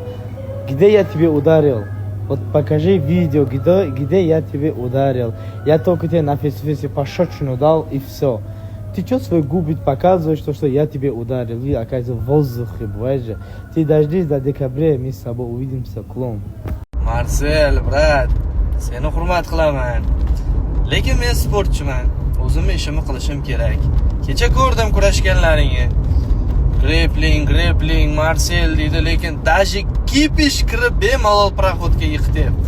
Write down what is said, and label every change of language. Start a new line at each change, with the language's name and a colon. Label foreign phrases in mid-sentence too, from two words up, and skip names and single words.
Russian: Где я тебе ударил? Вот покажи видео, где я тебе ударил. Я только тебе на фестивале пощечину дал и все. Ты что свои губы показываешь, что я тебе ударил? Вы, оказывается, в воздухе, бывает же. Ты дождись до декабря, мы с тобой увидимся, клон.
Uzbek: Marcel, brat, seni hurmat qilaman. Lekin men sportchiman. O'zim ishimni qilishim kerak. Kecha ko'rdim kurashganlaringni. Grappling, Marcel deydi, lekin даже Kipish kirib bemalol proxodga yiqityapti.